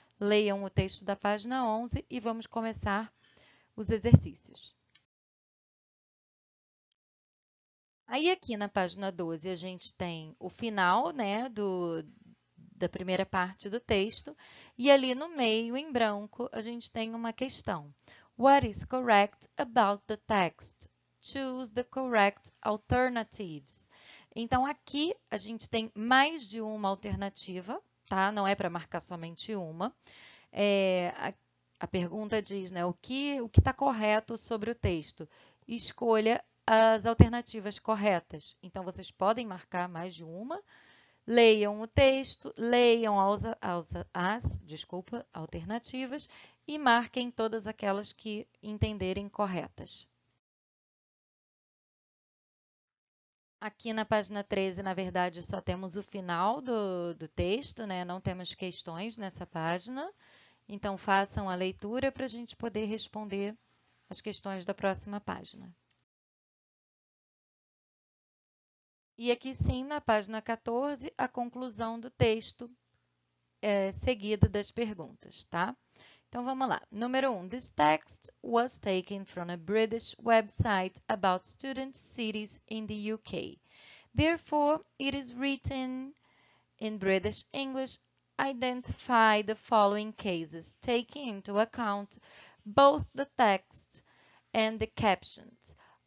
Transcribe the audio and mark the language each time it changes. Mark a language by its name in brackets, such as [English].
[Portuguese] Leiam o texto da página 11 e vamos começar os exercícios. Aí aqui na página 12 a gente tem o final, né, da primeira parte do texto e ali no meio, em branco, a gente tem uma questão. [English] What is correct about the text? Choose the correct alternatives. [Portuguese] Então aqui a gente tem mais de uma alternativa, tá? Não é para marcar somente uma. A pergunta diz, né, o que está correto sobre o texto? Escolha as alternativas corretas. Então, vocês podem marcar mais de uma. Leiam o texto, leiam as alternativas e marquem todas aquelas que entenderem corretas. Aqui na página 13, na verdade, só temos o final do texto, né? Não temos questões nessa página. Então, façam a leitura para a gente poder responder as questões da próxima página. E aqui sim, na página 14, a conclusão do texto seguida das perguntas, tá? Então, vamos lá. Número 1. [English] This text was taken from a British website about student cities in the UK. Therefore, it is written in British English. Identify the following cases, taking into account both the text and the captions.